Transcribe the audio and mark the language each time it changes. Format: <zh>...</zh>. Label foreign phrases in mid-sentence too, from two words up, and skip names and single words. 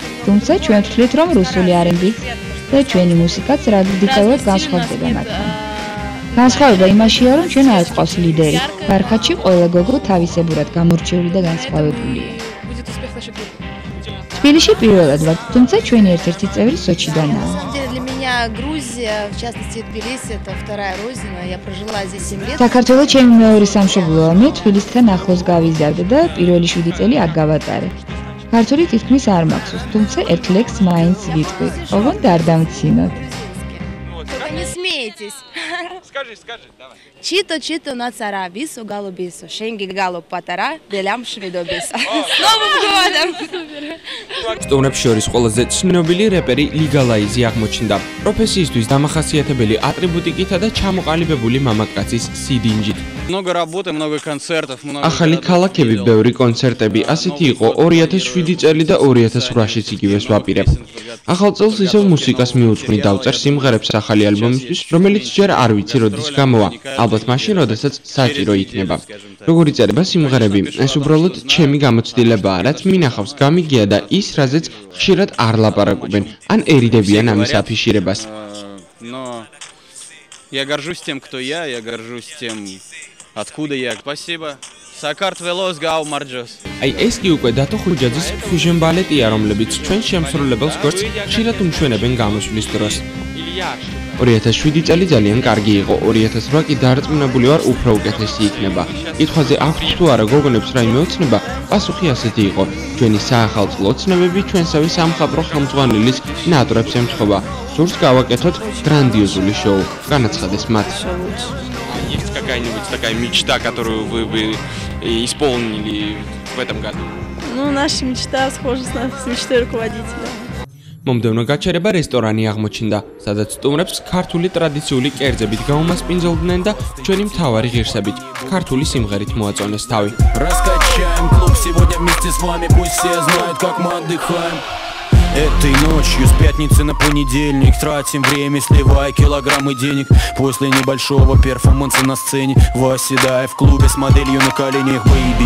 <ka>თუმცა ჩვენ ვთვლით, რომ რუსული R&B და ჩვენი მუსიკაც რადიკალურად განსხვავდება მათთან. განსხვავება იმაშია, რომ ჩვენ არ გვყავს ლიდერი. ბარხატში ყველა გოგო თავისებურად გამორჩეული და განსხვავებულია. თბილისში პირველად ვარ, თუმცა ჩვენი ერთ-ერთი წევრი სოჩიდანაა.</ka> <ru>Грузия, в частности Тбилиси, это вторая родина. Я прожила здесь 7 лет.</ru> <ka>საქართველო ჩემი მეორე სამშობლოა. მე თბილისთან ახლოს გავიზარდე და პირველი 7 წელი აქ გავატარე. ქართული თითქმის არ მაქვს, თუმცა ერთ ლექს маინც ვიტყვი. ოღონდ არ დამცინოთ.</ka> <ru>Только не смейтесь. Скажи, давай.</ru> <ka>ჩიტო ნა ცარა, ვისუ გოლუბისუ, შენგი გალუ პატარა, ბელიამ შვიდობისა.</ka> <ru>С Новым годом!</ru> <ka>სტუმრებს შორის ყველაზე ცნობილი რეპერი ლეგალიზი აღმოჩნდა. პროფესიისთვის დამახასიათებელი ატრიბუტიკითა და ჩამოყალიბებული მამაკაცის სიდინჯით.</ka> <ru>Много работы, много концертов, много.</ru> <ka>ახალი ქალაქები, ბევრი კონცერტები, ასეთი იყო 2007 წელი და 2008-შიც იგივეს ვაპირებ. ახალ წელს ისევ მუსიკას მიუძღვნი დავწერ სიმღერებს ახალი ალბომისთვის, რომელიც ჯერ არ ვიცი როდის გამოვა. ალბათ მაშინ, როდესაც საჭირო იქნება. როგორი წერება სიმღერები, ეს უბრალოდ ჩემი გამოცდილებაა, რაც მინახავს გამიგია და ის, რაზეც ხშირად არ ლაპარაკობენ, ან ერიდებიან ამის აფიშირებას.</ka> <ru>Но я горжусь тем, кто я горжусь тем, откуда я. Спасибо.</ru> <ka>საქართველოს გავმარჯოს. აი ეს კი უკვე დათო ხუჯაძის ფიუჟენ ბალეტია, რომლებიც ჩვენ შემსრულებელს გვერდს ხშირად უმშვენებენ გამოსვლის დროს. 2007 წელი ძალიან კარგი იყო, 2008 კი დარწმუნებული ვარ უფრო უკეთესი იქნება. კითხვაზე აქვს თუ არა გოგონებს რაიმე ოცნება, პასუხი ასეთი იყო. ჩვენი საახალწლო ოცნებები ჩვენსავე სამხატვრო ხელმძღვანელის ნატრებს ემთხვევა. სურს გავაკეთოთ грандиозული შოუ, განაცხადეს მათ.</ka> <ru>Есть какая-нибудь такая мечта, которую вы бы исполнили в этом году? Ну, наша мечта схожа с мечтой руководителя.</ru> <ka>მომდევნო გაჩერება რესტორანი აღმოჩნდა, სადაც სტუმრებს ქართული ტრადიციული კერძებით გაუმასპინძლდნენ და ჩვენი მთავარი ღირსებით, ქართული სიმღერით მოაწონეს თავი.</ka> <ru>Раскачаем клуб сегодня вместе с вами, пусть все знают, как мы отдыхаем. Этой ночью с пятницы на понедельник тратим время, сливая килограммы денег. После небольшого перформанса на сцене, восседая в клубе с моделью на коленях, бэйби.</ru>